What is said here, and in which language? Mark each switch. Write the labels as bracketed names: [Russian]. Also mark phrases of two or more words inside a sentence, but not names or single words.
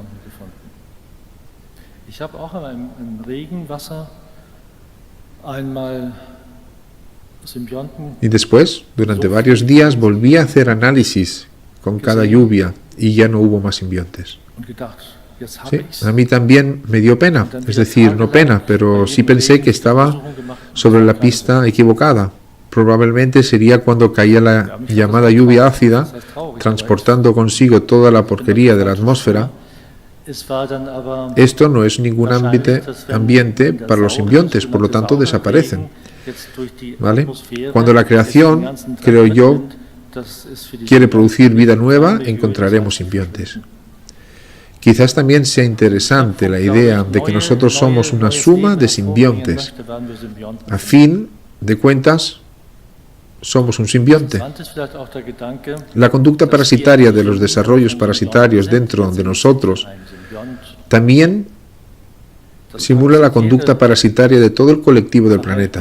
[Spanish] Y después, durante varios días, volví a hacer análisis con cada lluvia y ya no hubo más simbiontes. [German] jetzt habe [Spanish] Sí, [German] ich's. [Spanish] a mí también me dio pena, es decir, no pena, pero sí pensé que estaba sobre la pista equivocada. Probablemente sería cuando caía la llamada lluvia ácida, transportando consigo toda la porquería de la atmósfera. [German] Es war dann aber [Spanish] Esto no es ningún [German] wahrscheinlich, dass wenn [Spanish] ambiente [German] der [Spanish] para los [German] saure, [Spanish] simbiontes, por lo [German] sogenannte [Spanish] tanto [German] saure [Spanish] desaparecen. [German] Regen jetzt durch die [Spanish] ¿Vale? [German] Atmosphäre [Spanish] Cuando la [German] jetzt den [Spanish] creación, [German] ganzen Tag [Spanish] creo yo, [German] mitnimmt, das ist für die [Spanish] quiere [German] Symbionten [Spanish] producir vida nueva, [German] Milieu [Spanish] encontraremos [German] ist [Spanish] simbiontes. Quizás también sea interesante la idea de que nosotros somos una suma de simbiontes. A fin de cuentas, somos un simbionte. La conducta parasitaria de los desarrollos parasitarios dentro de nosotros también simula la conducta parasitaria de todo el colectivo del planeta.